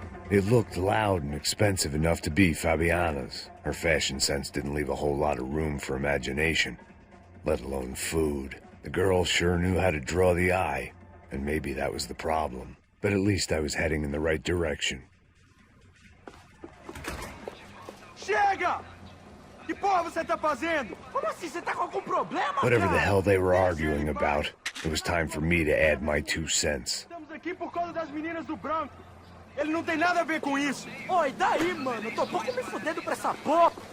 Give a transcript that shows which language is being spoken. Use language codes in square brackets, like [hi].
[en] It looked loud and expensive enough to be Fabiana's. Her fashion sense didn't leave a whole lot of room for imagination, let alone food. The girl sure knew how to draw the eye, and maybe that was the problem. But at least I was heading in the right direction. [pt] Chega! Que porra você tá fazendo? Como assim? Você tá com algum problema, [en] Whatever the [pt] cara? [en] hell they were arguing about, it was time for me to add my 2 cents. [pt] preso aqui por causa das meninas do branco. Ele não tem nada a ver com isso. Oi, daí, mano? Eu tô pouco me fudendo pra essa porra.